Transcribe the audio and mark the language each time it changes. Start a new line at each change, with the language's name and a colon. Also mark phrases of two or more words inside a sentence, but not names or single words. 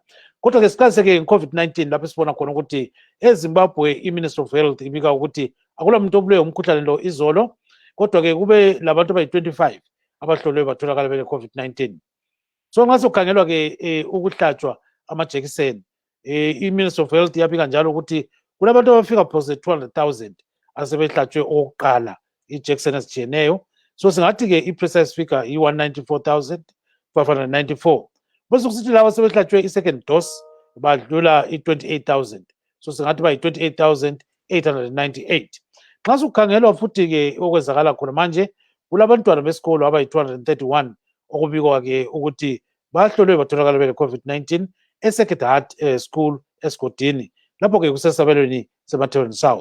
North Ndebele: Kodwa ke siqalise ke nge-COVID-19 lapho sibona khona ukuthi eZimbabwe i-Ministry of Health ibika ukuthi akula muntu obulewe umkhuhlane lo izolo, kodwa ke kube labantu abayi-25 abahlolwe batholakala bele COVID-19. So nxa sokukhangelwa ke ukuhlatshwa amajekiseni, i-Ministry of Health yabika njalo ukuthi kulabantu abafika phose 200,000 asebehlatshwe okokuqala ijekiseni ezitshiyeneyo. So singathi ke i-
English: precise figure
North Ndebele: i-194,594. Bese kusithi laba sebehlatshwe i-
English: second dose
North Ndebele: badlula i-28,000. So singathi bayi-28,898. Nxa sokukhangelwa futhi ke okwenzakala khona manje, kulabantwana besikolo abayi-231 okubikwa ke ukuthi bahlolwe batholakala bele COVID-19 eSacred Heart School eScotini, lapho ke kusesabelweni seMatawaleni South.